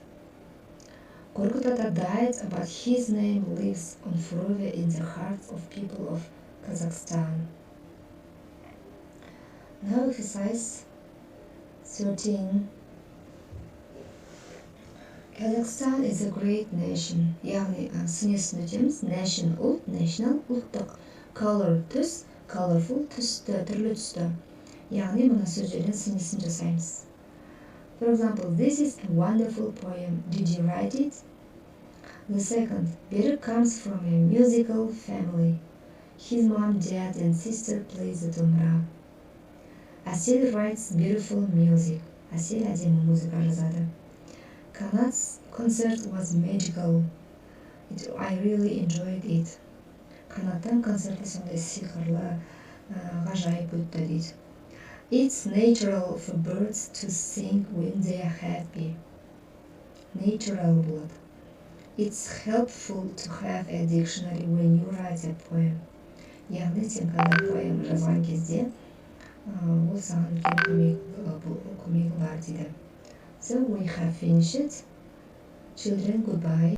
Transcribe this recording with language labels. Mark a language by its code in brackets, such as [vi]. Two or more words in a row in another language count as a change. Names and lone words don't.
[en] Korkut Ata died, but his name lives on forever in the hearts of people of Kazakhstan. Now exercise 13. Kazakhstan is a great nation. [kk] яғни сынесын өтеміз. Nation ұлт, national ұлттық. Color түс, colorful түсті, түрлі түсті. Яғни мына сөздерден сынесын жасаймыз. [en] For example, this is a wonderful poem. Did you write it? The second, Better comes from a musical family. His mom, dad, and sister play the domra. Asil writes beautiful music. [kk] Asil әдемі музыка жазады. [en] Kanat's concert was magical. I really enjoyed it. [kk] Kanаттың концерті сондай сиқырлы, ғажайып өтті дейді. [en] It's natural for birds to sing when they are happy. [kk] Natural болады. [en] It's helpful to have a dictionary when you write a poem. [kk] яғни сен когда поэма жазған кезде ол саған үлкен көмегі бар дейді. [en] So we have finished. Children, goodbye.